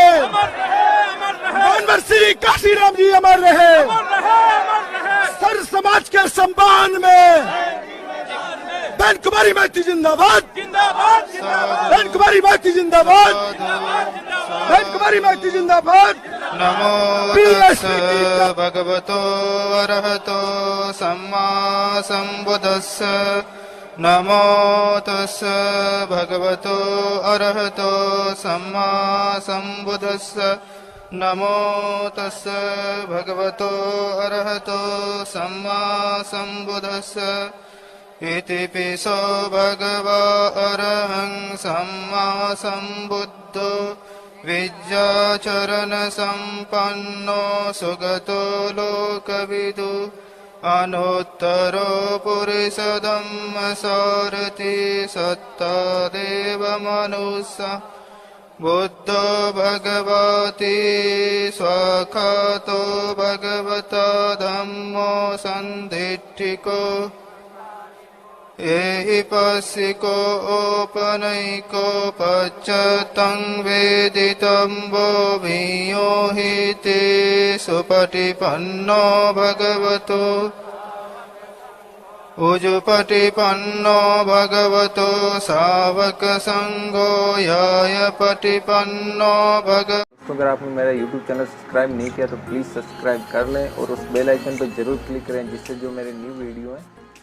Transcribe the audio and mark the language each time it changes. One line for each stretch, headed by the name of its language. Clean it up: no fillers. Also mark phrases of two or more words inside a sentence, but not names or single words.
Hindi: अमर रहे, अमर रहे, मानवर श्री काशीराम जी अमर रहे। अमर रहे, अमर रहे। सर समाज समाज के सम्मान में बहन कुमारी माइती जिंदाबाद, जिंदाबाद जिंदाबाद बहन कुमारी माइती जिंदाबाद, बहन कुमारी माइती जिंदाबाद।
Pali: नमो तस्स भगवतो अरहतो सम्मा सम्बुद्धस्स। नमो तस्स भगवतो अरहतो सम्मा सम्बुद्धस्स। नमो तस्स भगवतो अरहतो सम्मा सम्बुद्धस्स। इति पिसो भगवा अरहं सम्मा सम्बुद्धो विद्याचरण संपन्नो सुगतो लोकविदु। अनुत्तरो पुरुषोत्तम सारथि सत्ता देव मनुष्य। बुद्धो भगवती स्वाखातो भगवता धम्मो सन्दिट्ठिको। एहि पस्सिको ओपनैको पश्चातं वेदितं वो भियो हि ते सुपटिपन्नो भगवतो। उजुपटिपन्नो भगवतो सावक संघो याय पटिपन्नो भगवतो।
Hindi: तो अगर आपने मेरा YouTube चैनल सब्सक्राइब नहीं किया तो
English: please subscribe
Hindi: कर लें और उस
English: bell icon
Hindi: पर जरूर क्लिक करें जिससे जो मेरे
English: new video
Hindi: हैं